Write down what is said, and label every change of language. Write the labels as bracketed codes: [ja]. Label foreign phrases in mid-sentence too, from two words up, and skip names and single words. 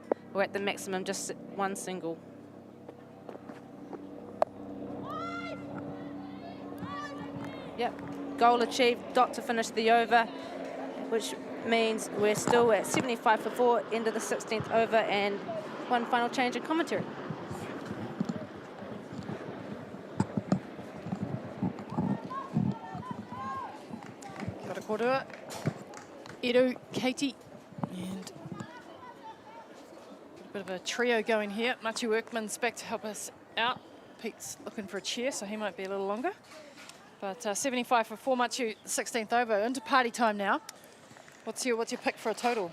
[en] We're at the maximum, just 1 single. Yep, goal achieved, dot to finish the over, which means we're still at 75 for 4, end of the 16th over, and one final change in commentary. [mi] Kia ora kōrua. [en] Eru, Katie, and a bit of a trio going here. Machu Workman's back to help us out. Pete's looking for a chair, so he might be a little longer. But 75 for 4, Machu, 16th over, into party time now. What's your pick for a total?